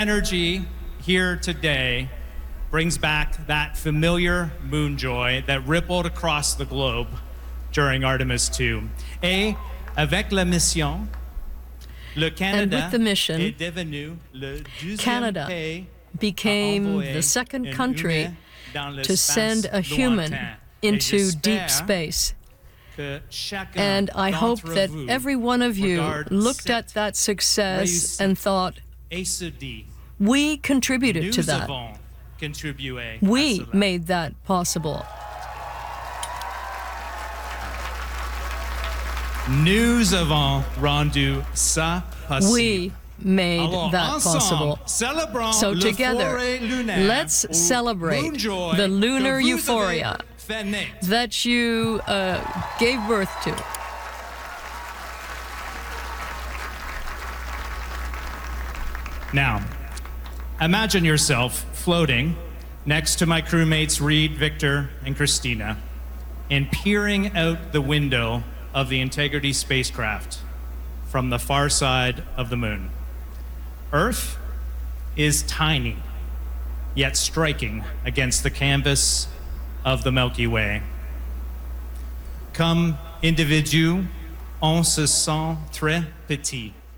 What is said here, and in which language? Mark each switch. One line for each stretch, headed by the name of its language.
English: energy here today brings back that familiar moon joy that rippled across the globe during Artemis II.
French: Et avec la mission, le Canada,
English: and with the mission,
French: est devenu le deuxième
English: Canada
French: pays
English: became the second country to send a human into deep space. And I hope that every one of you looked at that success and thought, we contributed to that. We made that possible.
French: Nous avons rendu ça possible.
English: We made that possible. So together, let's celebrate the lunar euphoria that you gave birth to. Now, imagine yourself floating next to my crewmates Reed, Victor, and Christina, and peering out the window of the Integrity spacecraft from the far side of the moon. Earth is tiny, yet striking against the canvas of the Milky Way.
French: Comme individu, on se sent très petit.